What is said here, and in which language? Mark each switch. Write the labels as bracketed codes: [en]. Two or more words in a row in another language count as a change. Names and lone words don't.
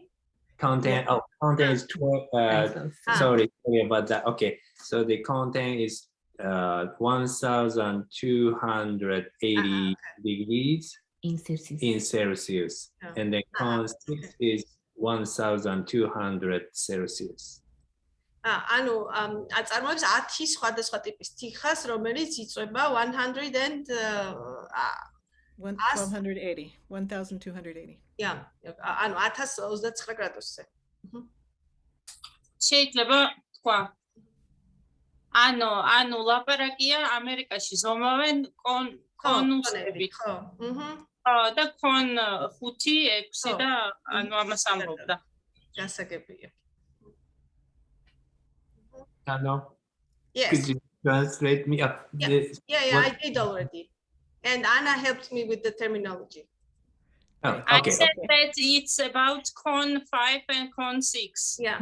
[en] Content, oh, content is 12, sorry about that. Okay, so the content is 1280 degrees in Celsius. in Celsius, and the con 6 is 1200 Celsius. [ka] ანუ აწარმოებს 10 სხვადასხვა ტიპის თიხას, რომელიც იწვება 100 and 1280. 1280. [en] Yeah, [ka] ანუ 1029 გრადუსზე. შეიძლება თქვა ანუ ლაპარაკია ამერიკაში ზომავენ კონუსებით. ხო. და კონ 5-6 და ანუ ამას ამბობდა. გასაგებია. [en] Hello? Yes. Could you translate me up? Yeah, I did already. And Anna helped me with the terminology. Oh, I okay. said that it's about con 5 and con 6. Yeah.